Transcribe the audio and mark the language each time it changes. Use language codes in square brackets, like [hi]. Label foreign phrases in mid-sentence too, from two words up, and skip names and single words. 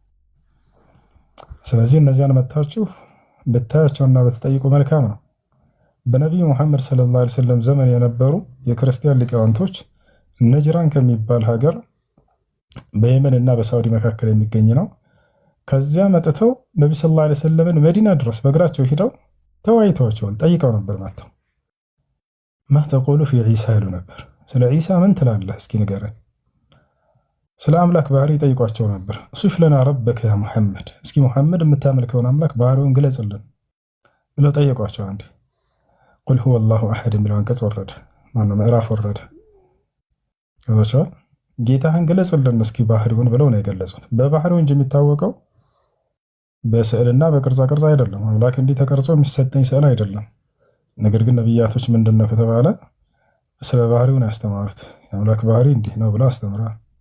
[am] ስለዚህ እነዚያን መታችሁ በታያቸውና በተጠይቁ መልካም ነው በነብዩ መሐመድ [ar] صلى الله عليه وسلم [am] ዘመን የነበሩ የክርስቲያን ሊቃውንቶች ነጅራን ከሚባል ሀገር በየመን እና በሳውዲ መካከል የሚገኝ ነው ከዚያ መጥተው ነብዩ ሰለላሁ [ar] عليه وسلم [am] መዲና ድረስ በእግራቸው ሄደው ተወያይተዋቸዋል ጠይቀው ነበር ማለት [ar] ما تقول في عيسى [am] ይሉ ነበር ስለ ዒሳ ምን ትላለህ እስኪ ንገረን ስለ አምላክ ባህሪ ጠይቋቸው ነበር [ar] صف لنا ربك يا محمد [am] እስኪ መሐመድ የምታመልከውን አምላክ ባህሪውን ግለጽልን ብለው ጠየቋቸው አንዴ [ar] قل هو الله احد [am] የሚለው አንቀጽ ወረደ ማነው ምዕራፍ ወረደ ወጣው ጌታህን ግለጽልን እስኪ ባህሪውን ብለው ነው የገለጹት በባህሪው እንጂ የሚታወቀው በስዕልና በቅርጻ ቅርጽ አይደለም አምላክ እንዲህ ተቀርጾ የሚሰጠኝ ስዕል አይደለም ነገር ግን ነብያቶች ምንድነው ከተባለ ስለ ባህሪው ነው ያስተማሩት የአምላክ ባህሪ እንዲህ ነው ብለው አስተምረዋል